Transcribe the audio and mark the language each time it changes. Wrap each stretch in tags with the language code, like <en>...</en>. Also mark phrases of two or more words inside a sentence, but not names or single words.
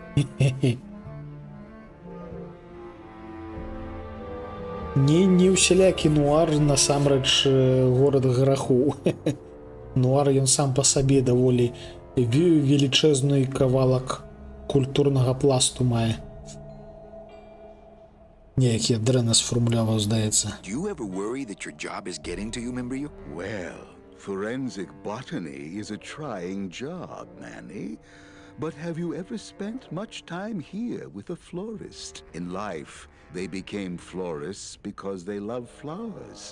<be>Не ўсялякі нуар насамрэч горад граху. Нуар ён сам па сабе даволі велічэзны кавалак культурнага пласту мае. Неяк я дрэнна сфармуляваў, здаецца.</be> <en>Do you ever worry that your job is getting to you, Membrio? Well, forensic botany is a trying job, Manny. But have you ever spent much time here with a florist? In life, they became florists because they love flowers.</en>